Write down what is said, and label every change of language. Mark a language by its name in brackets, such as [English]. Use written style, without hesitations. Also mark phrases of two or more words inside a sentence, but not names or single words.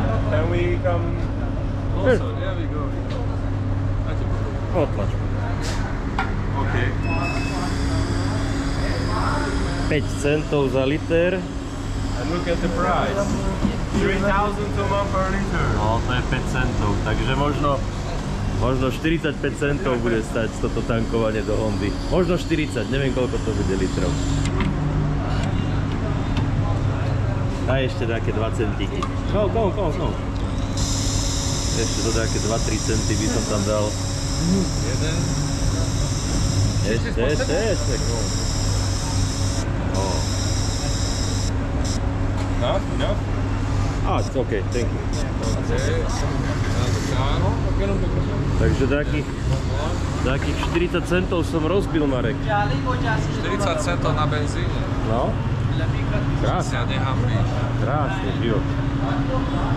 [English] Can we come Also, there we go. [Slovak] Otlač. [English] Okay. [Slovak] 5 centov za liter. [English] And look at the price. 3,000 toman per liter. [Slovak] No, to je 5 centov, takže možno 45 centov bude stať toto tankovanie do Hondy. Možno 40, neviem koľko to bude litrov. A ešte také 2 centíky. No. Ešte to také 2-3 centy by som tam dal. Jeden. Ešte. Oh. [English] Enough? Ah, it's okay, thank you. Okay. [Slovak] Takže takých 40 centov som rozbil, Marek. 40 centov na benzíne. No? Krásne, Ja nechám byť. krásny život.